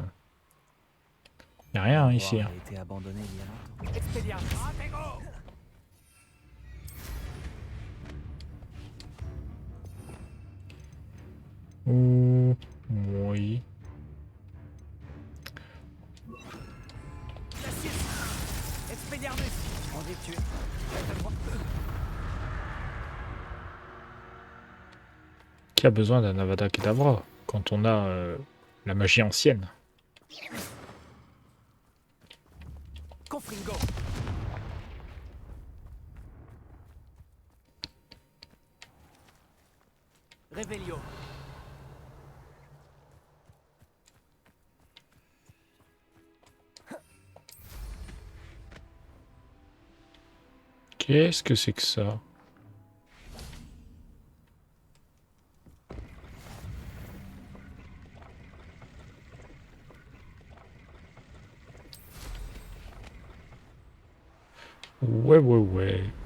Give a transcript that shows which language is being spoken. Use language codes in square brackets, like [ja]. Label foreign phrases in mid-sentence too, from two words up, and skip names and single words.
[fr] Y'a rien hein, ici. Hein. A été abandonné il y a longtemps. Expelliarmus. Confringo. Ouh, oui. Glacius. Expelliarmus. On est tué. Qui a besoin d'un Avada Kedavra quand on a la magie ancienne? Confringo. Revelio. Qu'est-ce que c'est que ça? Ouais, ouais, ouais.